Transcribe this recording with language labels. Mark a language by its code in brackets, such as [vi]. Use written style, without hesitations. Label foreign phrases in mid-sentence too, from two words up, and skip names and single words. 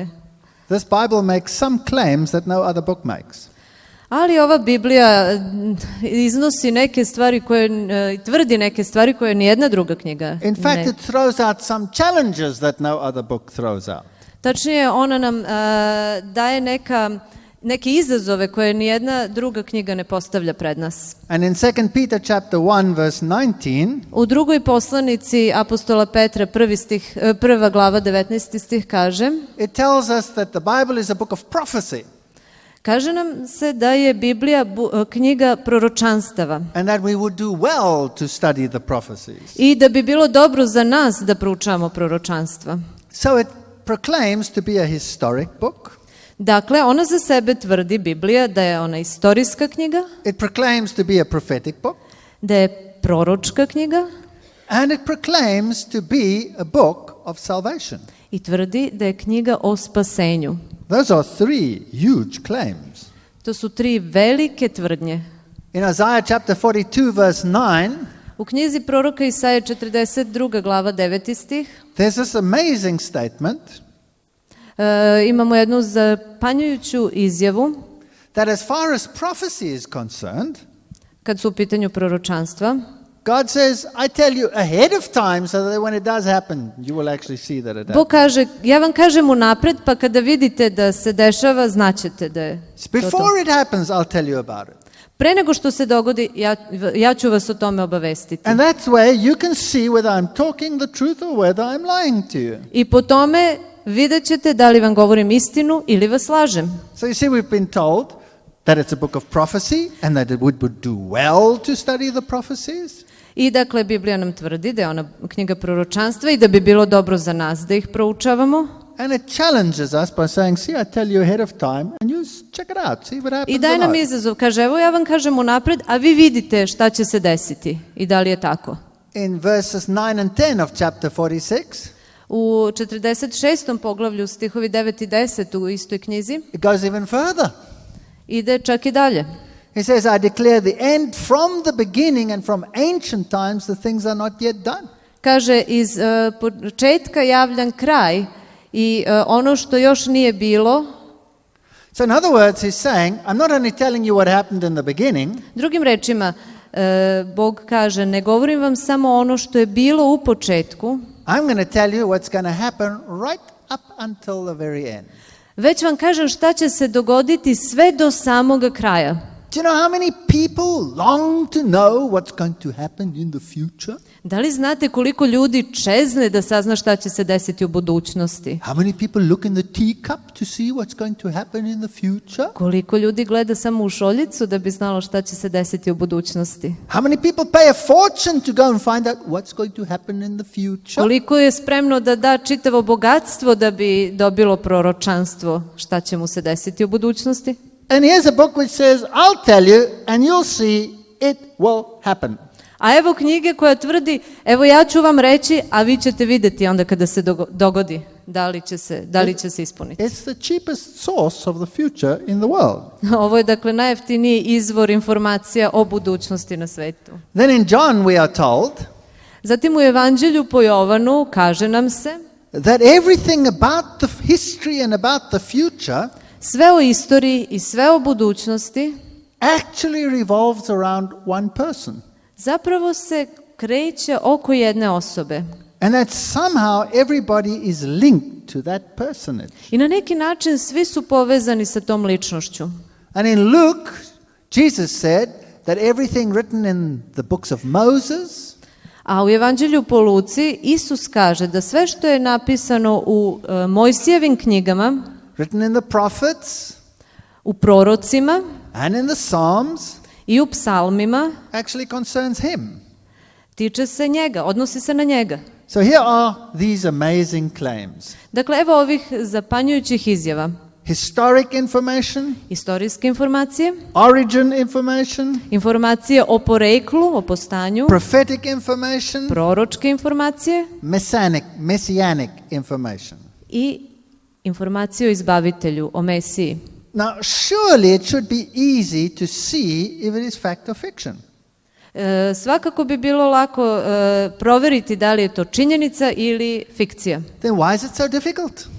[en] This Bible makes some claims that no other book makes. [sr] Ali ova Biblija iznosi neke stvari koje, tvrdi neke stvari koje nijedna druga knjiga [en] In fact, [sr] ne. [en] it throws out some challenges that no other book throws out. [sr] Tačnije, ona nam daje neke izazove koje nijedna druga knjiga ne postavlja pred nas. [en] And in 2 Peter chapter 1 verse 19, [sr] U drugoj poslanici apostola Petra, prva glava 19. stih kaže, [en] it tells us that the Bible is a book of prophecy [sr] kaže nam se da je Biblija knjiga proročanstava [en] and that we would do well to study the prophecies. [sr] i da bi bilo dobro za nas da proučavamo proročanstva. [en] So it proclaims to be a historic book. [sr] Dakle, ona za sebe tvrdi, Biblija, da je ona istorijska knjiga, [en] It proclaims to be a prophetic book. [sr] da je proročka knjiga [en] And it proclaims to be a book of salvation. [sr] i tvrdi da je knjiga o spasenju. [en] Those are three huge claims. [sr] To su tri velike tvrdnje. [en] In Isaiah chapter 42 verse 9, [sr] U knjizi proroka Isaije 42. glava 9. stih [en] there's this amazing statement [sr] imamo jednu zapanjujuću izjavu [en] that as far as prophecy is concerned, [sr] kad su u pitanju proročanstva. [en] God says, I tell you ahead of time so that when it does happen, you will actually see that it [sr] Bog [en] happens. [sr] kaže, ja vam kažem unapred, pa kada vidite da se dešava, znaćete da je to. [en] Before it happens, I'll tell you about it. [sr] Pre nego što se dogodi, ja ću vas o tome obavestiti. [en] And that's where you can see whether I'm talking the truth or whether I'm lying to you. [sr] I po tome vidjet ćete da li vam govorim istinu ili vas lažem. [en] So you see, we've been told that it's a book of prophecy and that it would do well to study the prophecies. [sr] I dakle, Biblija nam tvrdi da je ona knjiga proročanstva i da bi bilo dobro za nas da ih proučavamo. [en] And it challenges us by saying, see, I tell you ahead of time and you check it out, see what happens. [sr] I daje nam [en] or not. [sr] izazov, kaže, evo ja vam kažem unapred, a vi vidite šta će se desiti i da li je tako. [en] In verses 9 and 10 of chapter 46, [sr] U 46. poglavlju stihovi 9 i 10 u istoj knjizi [en] it goes even further. [sr] ide čak i dalje. [en] He says, I declare the end from the beginning and from ancient times the things are not yet done. [sr] Kaže, iz početka javljan kraj i ono što još nije bilo. [en] So in other words, he's saying, I'm not only telling you what happened in the beginning, [sr] Drugim rečima, Bog kaže, ne govorim vam samo ono što je bilo u početku, [en] I'm going to tell you what's going to happen right up until the very end. [sr] već vam kažem šta će se dogoditi sve do samoga kraja. [en] Do you know how many people long to know what's going to happen in the future? [sr] Da li znate koliko ljudi čezne da sazna šta će se desiti u budućnosti? [en] How many people look in the teacup to see what's going to happen in the future? [sr] Koliko ljudi gleda samo u šoljicu da bi znalo šta će se desiti u budućnosti? [en] How many people pay a fortune to go and find out what's going to happen in the future? [sr] Koliko je spremno da da čitavo bogatstvo da bi dobilo proročanstvo šta će mu se desiti u budućnosti? [en] And here's a book which says, I'll tell you and you'll see it will happen. [sr] A evo knjige koja tvrdi, evo ja ću vam reći, a vi ćete vidjeti onda kada se dogodi da li će se ispuniti. [en] It's the cheapest source of the future in the world. [sr] Ovo je dakle najjeftiniji izvor informacija o budućnosti na svetu. [en] Then in John we are told [sr] Zatim u Evanđelju po Jovanu kaže nam se [en] that everything about the history and about the future [sr] sve o istoriji i sve o budućnosti [en] actually revolves around one person. [sr] zapravo se kreće oko jedne osobe. [en] And that somehow everybody is linked to that personage. [sr] I na neki način svi su povezani sa tom ličnošću. [en] And in Luke, Jesus said that everything written in the books of Moses, [sr] A u Evanđelju po Luci Isus kaže da sve što je napisano u Mojsijevim knjigama, [en] written in the prophets, [sr] u prorocima [en] and in the Psalms, [sr] i u psalmima, [en] actually concerns him. [sr] tiče se njega, odnosi se na njega. [en] So here are these amazing claims. [sr] Dakle, evo ovih zapanjujućih izjava. [en] Historic information, [sr] Istorijske informacije, [en] origin information, [sr] informacije o poreklu, o postanju, [en] prophetic information, [sr] proročke informacije [en] messianic information. [sr] i informacije o izbavitelju, o Mesiji. [en] Now, surely it should be easy to see if it is fact or fiction. [sr] Svakako bi bilo lako proveriti da li je to činjenica ili fikcija. [en] Then why is it so difficult?